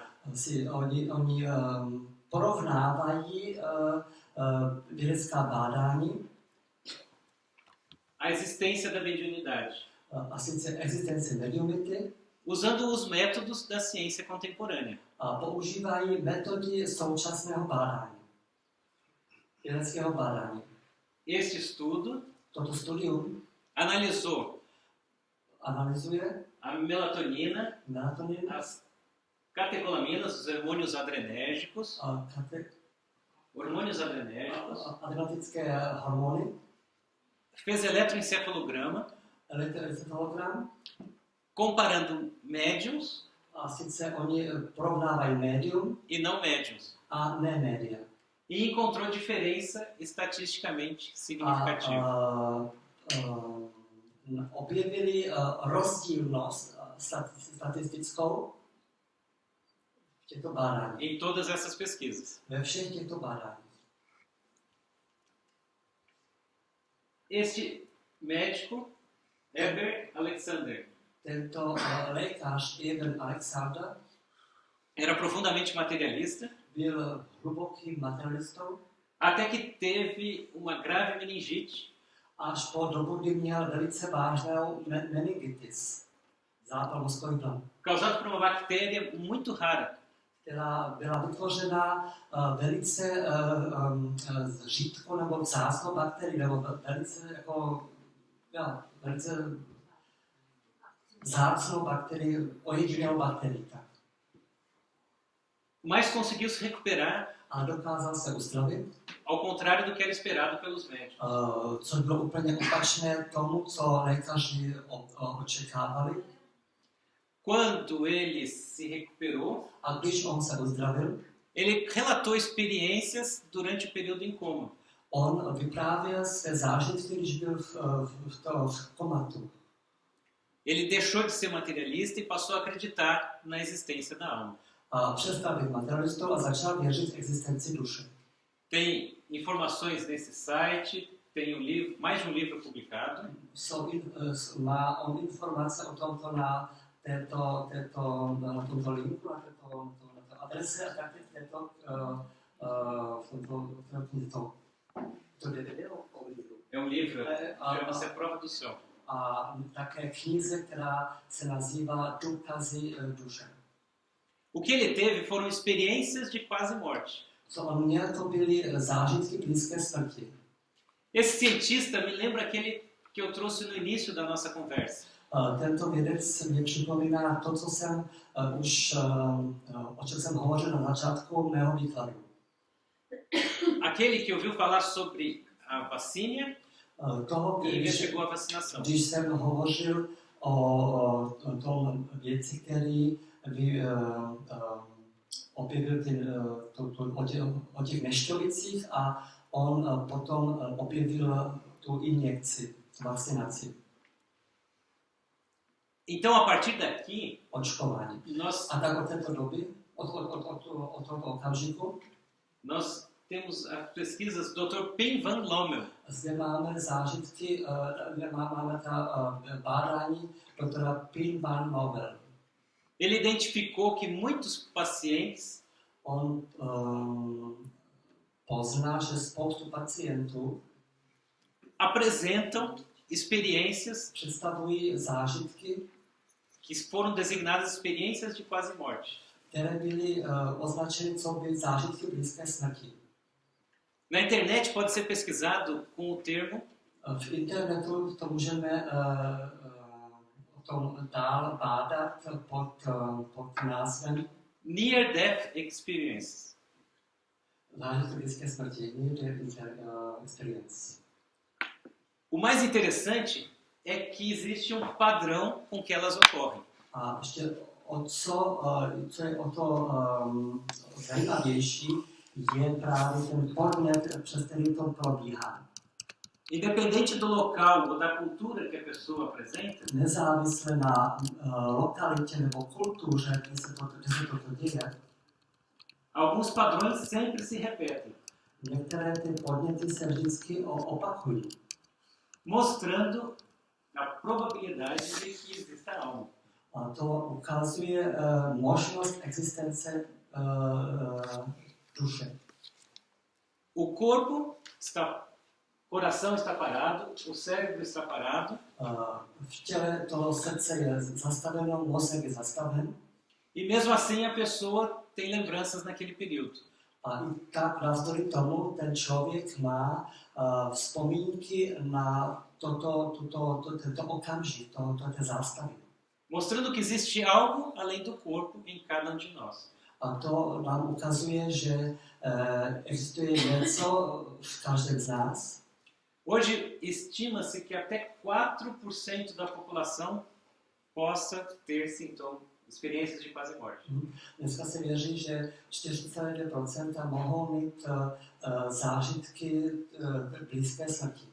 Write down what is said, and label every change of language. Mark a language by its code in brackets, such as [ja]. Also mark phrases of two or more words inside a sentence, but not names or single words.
[cs] oni porovnávají vědecká bádání [pt] a existência da mediunidade, [cs] a sice existenci mediumity [pt] usando os métodos da ciência contemporânea. [cs] a používají metody současného bádání, vědeckého bádání. [pt] Este estudo [cs] Toto studium analyzuje a melatonina, melatonin [pt] as catecolaminas, os hormônios adrenérgicos, [cs] adrenatické hormony, [pt] fez eletroencefalograma, [cs] elektroencefalogram, [pt] comparando médiums [cs] a sice oni porovnávají médium [pt] e não médiums. [cs] a ne média. [pt] E encontrou diferença estatisticamente significativa. [cs] Objevili rozdílnost statistickou v těchto bádáních. [pt] Em todas essas pesquisas. [cs] Ve všech těchto bádáních. [pt] Este médico, Heber Alexander, [cs] Tento lékař Eben Alexander [pt] era profundamente materialista, [cs] byl hlubokým materialistou, [pt] até que teve uma grave meningite [cs] až po dobu, kdy měl velice vážnou meningitis, zápal mozkový plán, [pt] causado por uma bactéria muito rara. [cs] která byla vytvořena velice řídkou nebo vzácnou bakterii, nebo velice vzácnou bakterii, ojedinělou bakterii. Tak. [pt] Mas conseguiu se recuperar, [cs] A dokázal se uzdravit, [pt] ao contrário do que era esperado pelos médicos. [cs] což bylo úplně opačné tomu, co lékaři očekávali. [pt] Quando ele se recuperou, [cs] A když on se uzdravil, [pt] ele relatou experiências durante o período em coma. [cs] on vyprávěl své zážitky, když byl v komatu. [pt] Ele deixou de ser materialista e passou a acreditar na existência da alma. [cs] A přestal být materialistou a začal věřit v existenci duše. [pt] Tem informações nesse site, tem mais de um livro publicado. [cs] Má on informace o tomto na tomto linku, na této adrese a také to DVD o livru. [pt] É livro, chama-se A Prova do Céu. [cs] A také knize, která se nazývá Důkazy duše. [pt] O que ele teve foram experiências de quase morte. [cs] Co on měl, to byly zážitky blízké smrti. [pt] Esse cientista me lembra aquele que eu trouxe no início da nossa conversa. [cs] Tento vědec mě připomíná to, o čem jsem hovořil na začátku mého výkladu. [pt] Aquele que ouviu falar sobre a vacina e investigou a vacinação. [cs] Když jsem hovořil o tom věci, který objevil o těch neštovicích a on potom objevil tu injekci, vakcinaci, [pt] Então, a partir daqui, [cs] očkování. A tak od této doby, od tohoto okamžiku, [pt] nós temos as pesquisas do Dr. Pim van Lommel. [cs] zde máme zážitky, máme ta bádání doktora Pim van Lommel. [pt] Ele identificou que muitos pacientes [cs] On pozná, že spoustu pacientů [pt] apresentam experiências [cs] představují zážitky, [pt] que foram designadas experiências de quase morte. [cs] které byly označeny co by zážitky blízké smrti. [pt] Na internet pode ser pesquisado com o termo [cs] V internetu to můžeme o tom dál bádat pod názvem [en] Near Death Experience. [cs] zážitky blízké smrti, [en] near death experience. [pt] O mais interessante é que existe um padrão com que elas ocorrem. [cs] A ještě co je o to zajímavější, je právě ten podnět, přes který to probíhá. [pt] Independente do local ou da cultura que a pessoa apresenta, [cs] Nezávisle na lokalitě nebo kultuře, kde se toto děje, [pt] alguns padrões sempre se repetem, [cs] některé ty podněty se vždycky opakují, [pt] mostrando a probabilidade de que exista alma. [cs] a to ukazuje možnost existence duše. [pt] O corpo está, coração está parado, o cérebro está parado, [cs] V těle toho srdce je zastaveno, mozek je zastaven, [pt] e mesmo assim a pessoa tem lembranças naquele período. [cs] a i tak navzdory tomu ten člověk má vzpomínky na tento okamžik, té zástavy. [pt] Mostrando que existe algo além do corpo em cada um de nós. [cs] A to nám ukazuje, že existuje něco v každém z nás. [pt] Hoje estima-se que até 4% da população possa ter sintomas, experiências de quase morte. [cs] Dneska se věří, že 42% mohou mít zážitky blízké smrti.